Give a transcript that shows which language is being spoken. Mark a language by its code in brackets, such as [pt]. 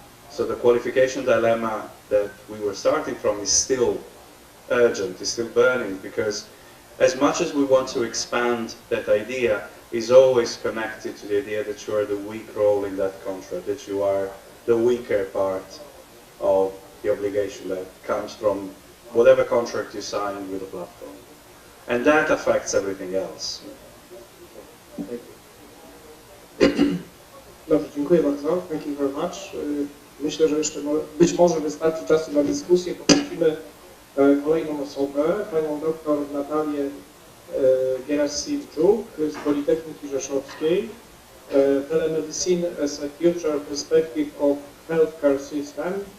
[en] So the qualification dilemma that we were starting from is still urgent, is still burning, because as much as we want to expand that idea, is always connected to the idea that you are the weak role in that contract, that you are the weaker part of the obligation that comes from whatever contract you sign with the platform. And that affects everything else. [pl] Dobrze, dziękuję bardzo. [en] Thank you very much. [pl] Myślę, że jeszcze być może wystarczy czasu na dyskusję. Poprosimy kolejną osobę, panią doktor Natalię Gerasimczuk z Politechniki Rzeszowskiej. [en] Telemedicine as a future perspective of healthcare system.